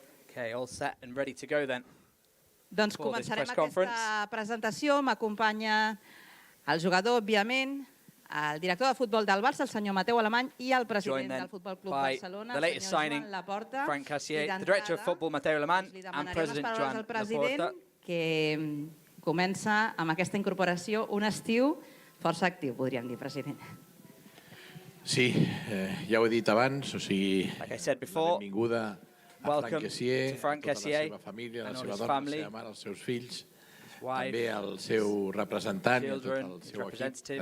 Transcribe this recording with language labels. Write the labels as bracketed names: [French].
[English] Okay, all set and ready to go then. [Catalan] Doncs començarem aquesta presentació. M'acompanya el jugador, òbviament, el director de futbol del Barça, el senyor Mateu Alemany, i el president del Futbol Club Barcelona, el senyor Joan Laporta. [English] Franck Kessie, the director of football, Mateu Alemany, and President Joan Laporta. [Catalan] Que comença amb aquesta incorporació un estiu força actiu, podríem dir, president. Sí, ja ho he dit abans, o sigui, benvinguda a Franck Kessie, a tota la seva família, a la seva dona, a la seva mare, als seus fills, també al seu representant i a tot el seu equip.